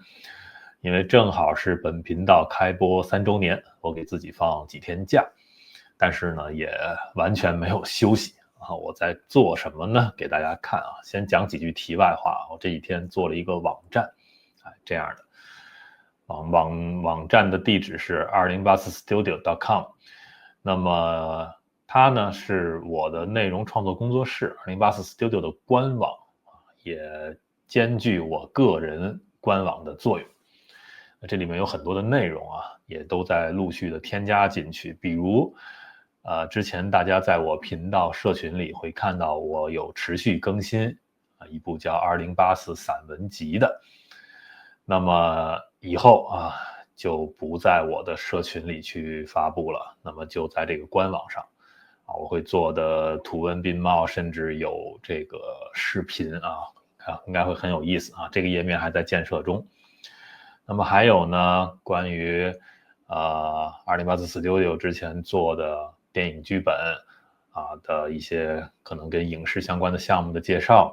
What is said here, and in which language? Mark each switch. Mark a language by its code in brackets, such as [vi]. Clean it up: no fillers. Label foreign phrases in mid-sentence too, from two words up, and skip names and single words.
[zh] 因為正好是本頻道開播3週年，我給自己放幾天假，但是呢，也完全沒有休息啊。我在做什麼呢？給大家看啊。先講幾句題外話。我這几天做了一個網站，這樣的。網站的地址是 2084studio.com，那麼它呢是我的內容創作工作室2084studio的官網，也兼具我個人官網的作用。這裡面有很多的內容啊，也都在陸續的添加進去。比如之前大家在我頻道社群裡會看到我有持續更新一部叫2084散文集的，那麼以後就不在我的社群裡去發布了，那麼就在这個官網上我会做的图文並茂，甚至有这个視頻應該會很有意思這個頁面還在建設中。那麼還有呢，關於2084 Studio 之前做的電影劇本的一些可能跟影視相關的項目的介紹。